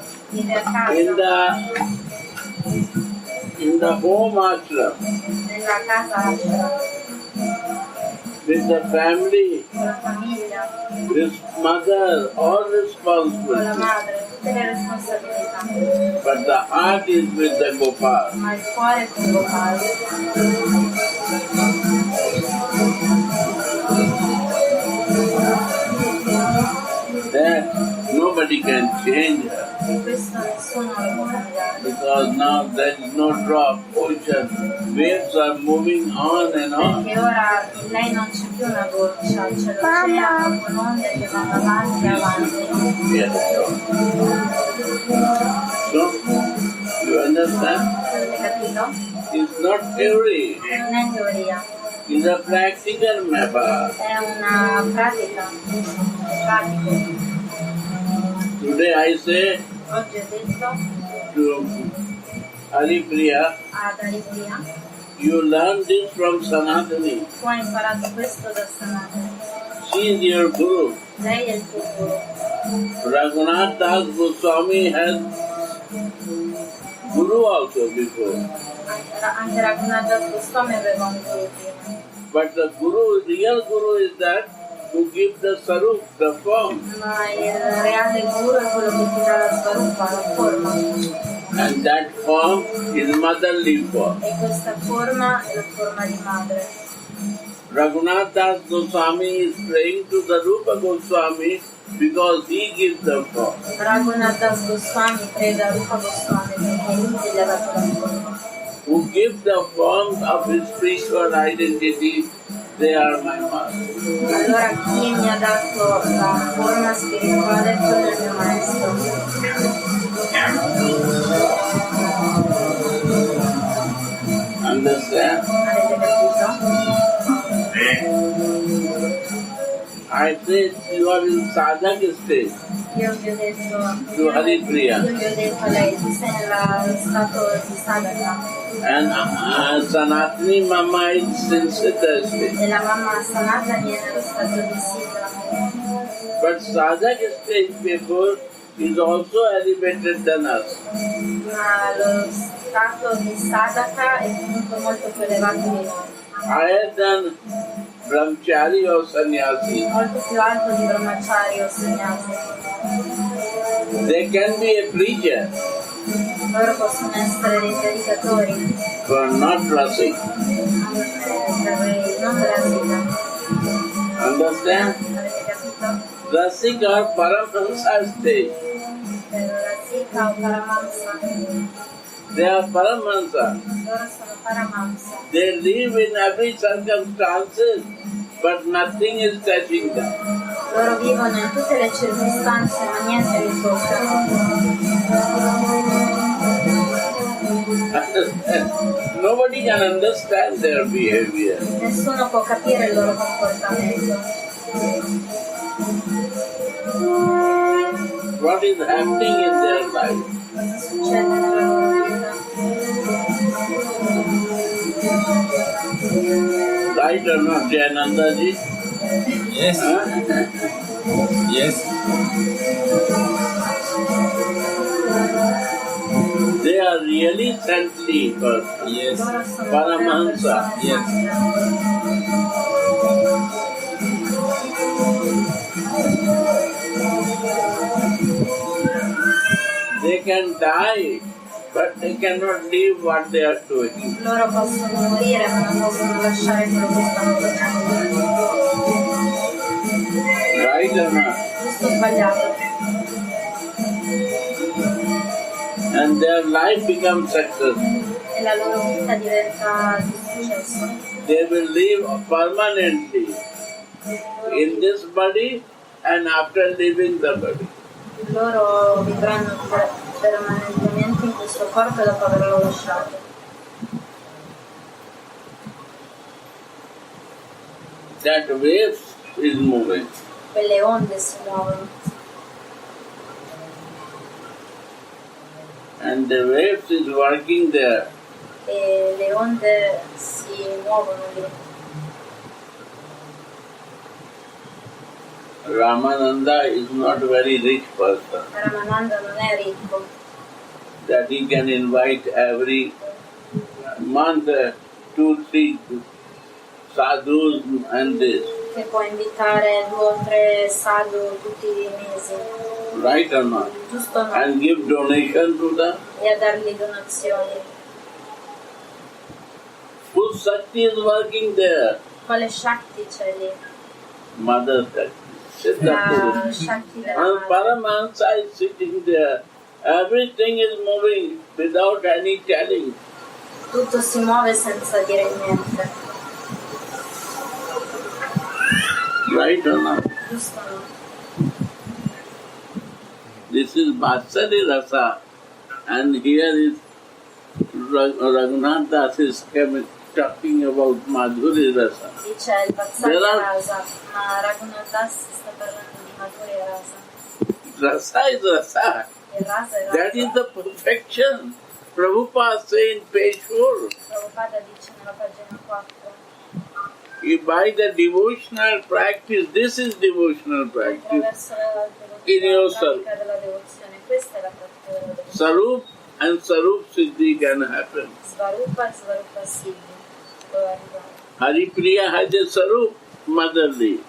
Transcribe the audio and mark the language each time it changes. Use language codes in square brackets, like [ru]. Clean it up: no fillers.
[it] Vive a casa, [en] in the home ashram, [it] nella casa ashram, [en] with the family, [it] con la famiglia, [en] with mother, all [it] con la [en] responsibility. [it] madre, tutte le responsabilità. [en] But the heart is with the Gopal. [it] Ma il cuore è con Gopal. [en] That nobody can change her. [it] E questo nessuno lo può cambiare. [en] Because now there is no drop, ocean, waves are moving on and on. [it] Perché ora in lei non c'è più una goccia, c'è l'oceano con onde che vanno avanti e avanti. [en] Yes. So, you understand? [it] Avete capito? [en] It's not theory, [it] Non è teoria, [en] it's a practical matter. [it] è una pratica. Pratico. [en] Today I say [it] Oggi ho detto [en] to Haripriya, [it] ad Aripria, [en] you learn this from Sanatani. [it] tu hai imparato questo da Sanatana. [en] She is your guru. [it] Lei è il tuo guru. [en] Raghunath Das Goswami has guru also before. [it] Anche Raghunath Das Goswami aveva un guru prima. [en] But the guru, real guru is that who gives the sarup, the form. [it] Ma il reale guru è quello che ti dà la svarupa, la forma. [en] And that form is motherly form. [it] E questa forma è la forma di madre. [en] Raghunath Das Goswami is praying to the Rupa Goswami because he gives the form. [it] Raghunath Das Goswami prega Rupa Goswami perché lui gli ha dato la forma. [en] Who give the forms of his spiritual identity, they are my master. [it] Allora chi mi ha dato la forma spirituale è quello del mio maestro. [en] Understand? [it] Avete capito? [en] I said you are in sadhak state. [it] Io vi ho detto, [en] To Haripriya. [it] io vi ho detto a lei, tu sei nello stato di sadhaka [en] And Sanatani Mama is in Siddha state. [it] e la mamma Sanatani è nello stato di Siddha. [en] But sadhak state before is also elevated than us. [it] Ma lo stato di sadhaka è comunque molto più elevato di noi, [en] Higher than brahmachari or sannyasi. [it] molto più alto di brahmachari o sannyasi. [en] They can be a preacher, [it] Loro possono essere dei predicatori, [en] but not rasik. [it] non rasika. [en] Understand? [it] Avete capito? [en] Rasik or Paramahansa stage. [it] Rasika o Paramahansa, [en] They are Paramahansa. [it] loro sono Paramahansa. [en] They live in every circumstances, but nothing is touching them. [it] Loro vivono in tutte le circostanze ma niente li tocca. [en] understand. Nobody can understand their behavior. [it] Nessuno può capire il loro comportamento. [en] What is happening in their life? [it] Cosa succede nella loro vita? [en] Right or not, Jayananda ji? Yes. Huh? Yes. They are really saintly persons. Yes. [it] Loro sono Paramahansa. [en] Yes. They can die, but they cannot leave what they are doing. [it] Loro possono morire ma non possono lasciare quello che stanno facendo. [en] Right or not? [it] Giusto o sbagliato? [en] And their life becomes success. [it] E la loro vita diventa di successo. [en] They will live permanently in this body and after leaving the body. [it] Loro vivranno permanentemente in questo corpo dopo averlo lasciato. [en] That wave is moving. [it] Quelle onde si muovono [en] And the waves is working there. [it] e le onde si muovono lì. [en] Ramananda is not a very rich person [it] Ramananda non è ricco, [en] that he can invite every month 2-3 sadhus and this. [it] che può invitare 2 o 3 sadhu tutti i mesi, [en] Right or not? [it] giusto o no? [en] And give donation to them. [it] E a dargli donazioni. [en] Whose Shakti is working there? [it] Quale Shakti c'è lì? [en] Mother Shakti. [it] La Siddhartha. Shakti della [en] And [it] madre. [en] Paramahansa is sitting there. Everything is moving without any telling. [it] Tutto si muove senza dire niente, [en] Right or not? [it] giusto o no? [en] This is Vatsali Rasa. And here is Raghunath Das is talking about Madhuri Rasa. [it] Lì c'è il Vatsali [en] There are- [it] Rasa, ma Raghunath Das sta parlando di Madhuri Rasa. [en] Rasa is Rasa. [it] Il Rasa è Rasa. [en] That is the perfection. Prabhupada say in page 4. [it] Prabhupada dice nella pagina 4. [en] By the devotional practice, this is devotional practice. [it] Attraverso la [en] In [it] devozione, la [en] yourself. [it] pratica della devozione, questa è la pratica della devozione. [en] Sarup and Sarup Siddhi can happen. [it] Svarupa e Svarupa Siddhi può arrivare. [en] Haripriya has a Sarup, motherly.